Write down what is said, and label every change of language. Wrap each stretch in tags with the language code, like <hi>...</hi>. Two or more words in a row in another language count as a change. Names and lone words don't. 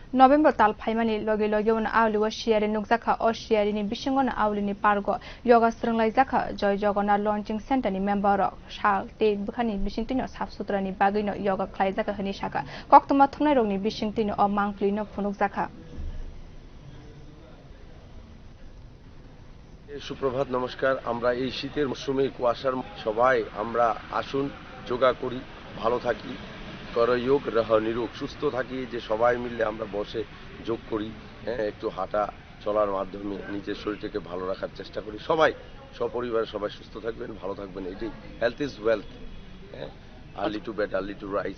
<trp>November tal phaimani logi on aulio siyari nukjakha o siyari ni bisingo na aulini pargo yoga swrwnglaikha Joy Jagannath launching center ni member shal te bwkha ni bising tino saf sutra ni bagwi no yoga khwlaikha hini sakha Koktwma thumnai rog ni bising tino o mangpili no phunukjakha</trp> <bn>সুপ্রভাত নমস্কার আমরা এই শীতের মৌসুমে কুয়াশার সবাই আমরা আসুন যোগা করি ভালো থাকি করয়োগ রহ নিরোগ সুস্থ থাকি যে সবাই মিলে আমরা বসে যোগ করি একটু হাঁটা চলার মাধ্যমে নিজের শরীরটাকে ভালো রাখার চেষ্টা করি সবাই সপরিবার সবাই সুস্থ থাকবেন ভালো থাকবেন এটাই</bn> <en>health is wealth early to bed early to rise</en>